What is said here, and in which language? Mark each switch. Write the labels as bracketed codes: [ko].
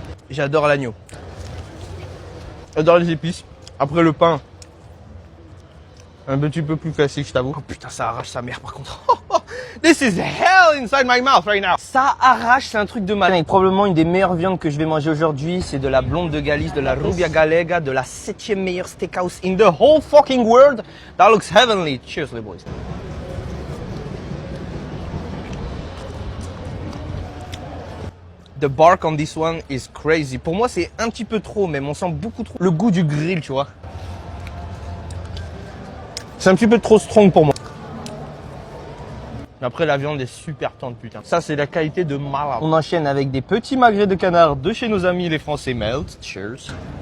[fr] J'adore l'agneau. J'adore les épices. Après le pain, un petit peu plus classique, je t'avoue. Oh putain, ça arrache sa mère par contre. [en] This is hell inside my mouth right now. [fr] Ça arrache, c'est un truc de malin. Et probablement une des meilleures viandes que je vais manger aujourd'hui, c'est de la blonde de Galice, de la Rubia Galega, de la 7e meilleure steakhouse [en] in the whole fucking world. That looks heavenly. Cheers les boys. The bark on this one is crazy. [fr] Pour moi, c'est un petit peu trop, même on sent beaucoup trop le goût du grill, tu vois. C'est un petit peu trop strong pour moi. Après, la viande est super tendre, putain. Ça, c'est la qualité de malade. On enchaîne avec des petits magrets de canard de chez nos amis les Français Melt. Cheers.